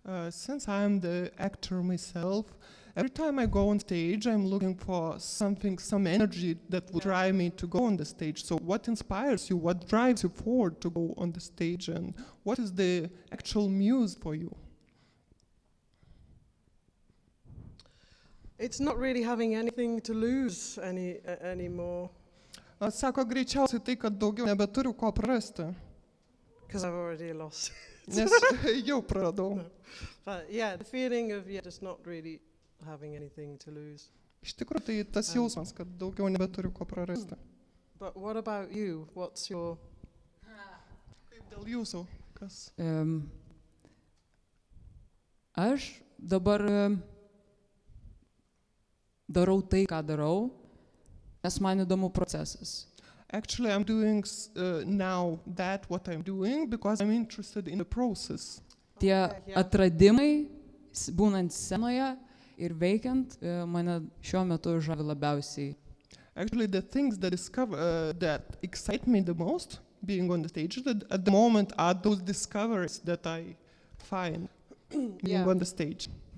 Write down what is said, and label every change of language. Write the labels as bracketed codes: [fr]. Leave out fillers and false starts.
[en] Since I'm the actor myself, every time I go on stage, I'm looking for something, some energy that would drive me to go on the stage. So what inspires you? What drives you forward to go on the stage? And what is the actual muse for you? It's not really having anything to lose anymore. [lt] Sako, greičiausiai tai, kad daugiau nebeturiu ko prarasti. [en] Because I've already lost. [lt] Nes jau praradau. [en] But yeah, the feeling of just not really having anything to lose. [lt] Iš tikrųjų, tai tas jausmas, kad daugiau nebeturiu ko prarasti. [en] But what about you? What's your... [lt] Kaip dėl jūsų? Kas? Aš dabar darau tai, ką darau, nes man įdomu procesas. [en] Actually, I'm doing now what I'm doing because I'm interested in the process. [lt] Tie atradimai, būnant scenoje ir veikiant, mane šiuo metu žavi labiausiai. [en] Actually, the things that excite me the most, being on the stage at the moment, are those discoveries that I find being on the stage.